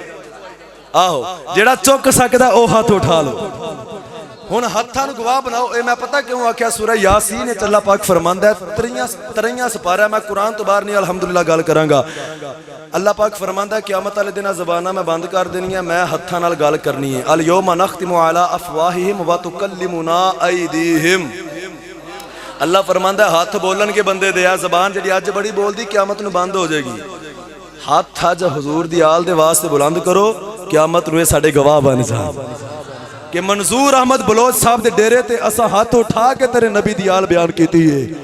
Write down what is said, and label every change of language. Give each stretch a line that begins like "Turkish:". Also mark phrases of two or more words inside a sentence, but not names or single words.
Punjabi: آہو جیہڑا چک سکدا او ہاتھ اٹھا لو. ہن ہتھاں نوں گواہ بناؤ۔ یہ میں پتا کیوں آکھیا، سورہ یٰسین اللہ پاک فرماندا ہے، تیئیواں سپارہ، میں قرآن توں باہر نہیں الحمدللہ گل کراں گا. اللہ پاک فرماندا قیامت والے دن زباناں میں بند کر دینی ہے، میں ہتھاں نال گل کرنی ہے.
Arabic: اليوم نختم على أفواههم وتكلمنا أيديهم.
Punjabi: اللہ فرماندا ہاتھ بولن گے بندے دے، زبان جی اج بڑی بولدی قیامت نوں بند ہو جائے گی. ہاتھ اج حضور دی آل دے واسطے بلند کرو، قیامت نوں ساڈے گواہ بن جان کہ منظور احمد بلوچ صاحب دے ڈیرے تے اساں ہاتھ اٹھا کے تیرے نبی دی آل بیان کیتی ہے.